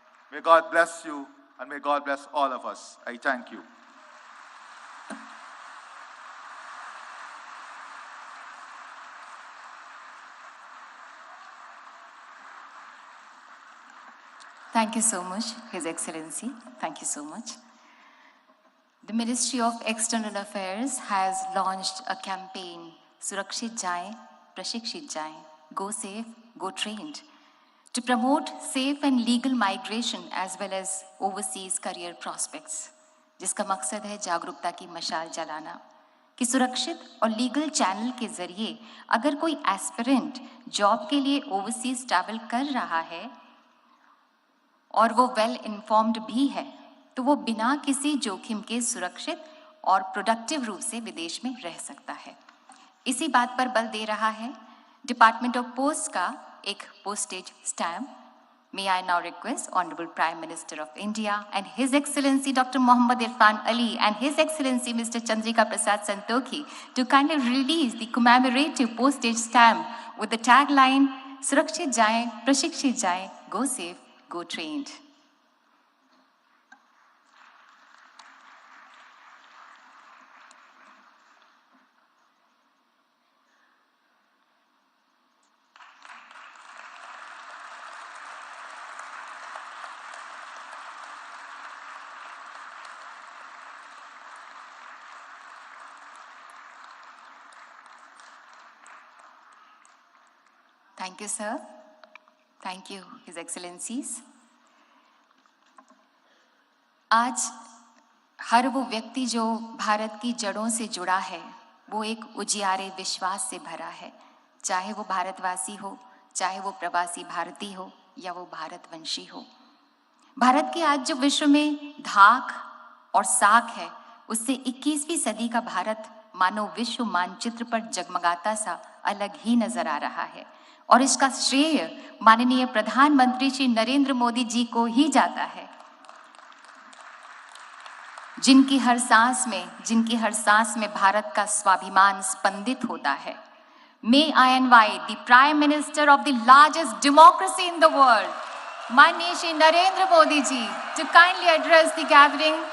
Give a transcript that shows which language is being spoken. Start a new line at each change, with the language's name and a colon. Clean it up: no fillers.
English: May God bless you, and may God bless all of us. I thank you. Thank you so much, His Excellency. Thank you so much. The Ministry of External Affairs has launched a campaign, Surakshit Jaye, Prashikshit Jaye, Go Safe, Go Trained, to promote safe and legal migration as well as overseas career prospects,
Hindi: जिसका मकसद है जागरूकता की मशाल जलाना कि सुरक्षित और लीगल चैनल के जरिए अगर कोई एस्पिरेंट जॉब के लिए ओवरसीज ट्रैवल कर रहा है और वो वेल इन्फॉर्म्ड भी है, तो वो बिना किसी जोखिम के सुरक्षित और प्रोडक्टिव रूप से विदेश में रह सकता है। इसी बात पर बल दे रहा है डिपार्टमेंट ऑफ पोस्ट का एक postage stamp.
English: May I now request Honorable Prime Minister of India and His Excellency Dr. Mohammad Irfan Ali and His Excellency Mr. Chandrika Prasad Santokhi to kindly release the commemorative postage stamp with the tagline, Surakshit Jaye, Prashikshit Jaye, Go Safe, Go Trained. Thank you, sir. Thank you, His Excellencies.
Hindi: आज हर वो व्यक्ति जो भारत की जड़ों से जुड़ा है, वो एक उजियारे विश्वास से भरा है, चाहे वो भारतवासी हो, चाहे वो प्रवासी भारतीय हो या वो भारतवंशी हो। भारत की आज जो विश्व में धाक और साख है, उससे 21वीं सदी का भारत मानो विश्व मानचित्र पर जगमगाता सा अलग ही नजर आ रहा है और इसका श्रेय माननीय प्रधानमंत्री श्री नरेंद्र मोदी जी को ही जाता है, जिनकी हर सांस में भारत का स्वाभिमान स्पंदित होता है।
English: May I invite the Prime Minister of the largest democracy in the world, माननीय Shri Narendra Modi ji, to kindly address the gathering